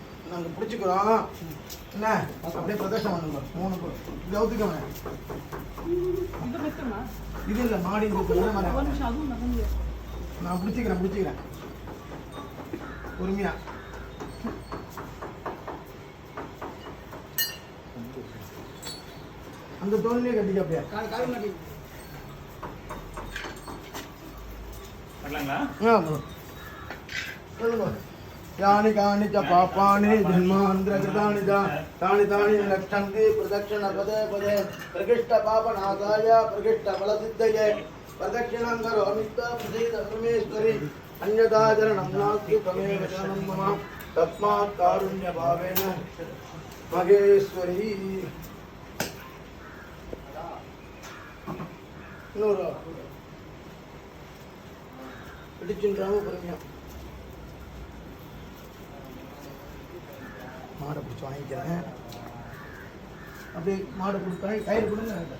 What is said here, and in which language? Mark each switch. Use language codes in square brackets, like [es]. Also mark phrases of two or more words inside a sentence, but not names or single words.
[ta] நாங்கள் பிடிச்சிக்கிறோம் என்ன அப்படியே பிரதர்ஷனம் பண்ணுங்க 3 பேர் இது அவுத்துக்கோங்க இது இல்லை மாடி நான் பிடிச்சிக்கிறேன் பொறுமையா அந்த தோல்லையே கட்டிக்க அப்படியே வரலாங்களா? [sa] यानि कानि च पापानि जन्मान्तरकृतानि च तानि लक्षन्ति प्रदक्षिणपदे पदे प्रकृष्टपापनाशाय प्रकृष्टफलसिद्धये प्रदक्षिणां करोमि प्रसीद परमेश्वरि अन्यथा चरणं नास्ति त्वमेव शरणं मम तस्मात् कारुण्यभावेन महेश्वरी இன்னொரு [ta] பிடிச்சுன்றாம பொறுமையா மாடை பிடிச்சி வாங்கிக்கிறேன் அப்படியே மாடை கொடுத்தா கயிறு கொடுங்க